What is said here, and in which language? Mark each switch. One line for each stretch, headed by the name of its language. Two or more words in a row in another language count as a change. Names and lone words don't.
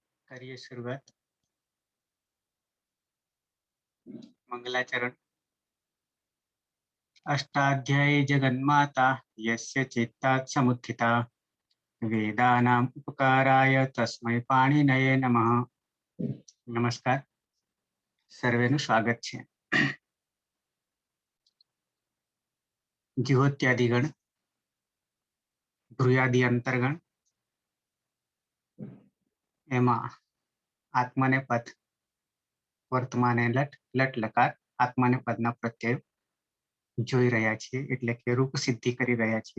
Hindi: करिए शुरुआत। मंगलाचरण।
Sanskrit: अष्टाध्यायी जगन्माता यस्य चित्तात् समुत्थिता वेदानाम् उपकाराय तस्मै पाणिनये नमः।
Hindi: नमस्कार,
Gujarati: સર્વેનું સ્વાગત છે। જ્યોત્યાદિગણ, ભ્રુયાદિ અંતર્ગણ, એમાં આત્માને પદ, વર્તમાને લટ, લટ લકાર, આત્માને પદના પ્રત્યય જોઈ રહ્યા છીએ, એટલે કે રૂપ સિદ્ધિ કરી રહ્યા છીએ।